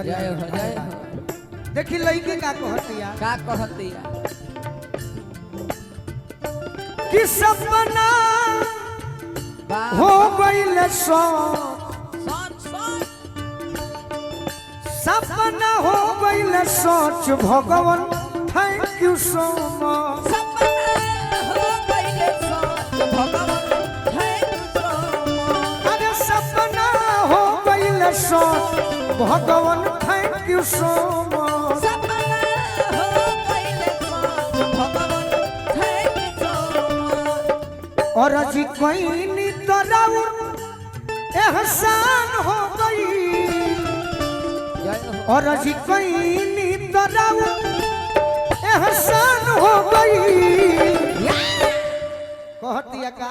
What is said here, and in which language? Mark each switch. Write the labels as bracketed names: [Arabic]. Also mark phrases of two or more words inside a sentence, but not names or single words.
[Bhojpuri] फरिया देखी लड़की का कहतिया का कहतिया कि सपना वाह हो गइल सो सोच सोच सपना हो गइल सोच भगवान [English] thank you so much. [Bhojpuri] सपना हो गइले सोच भगवान [English] thank you so much. [Bhojpuri] अरे सपना हो गइल सोच भगवान [English] thank you so much. [Bhojpuri] सपना हो गइले सोच भगवान [English] thank you so much. [Bhojpuri] और जी कोई नी तोराउ एहसान हो गई जय हो और जी कोई नी तोराउ एहसान हो गई कहतिया का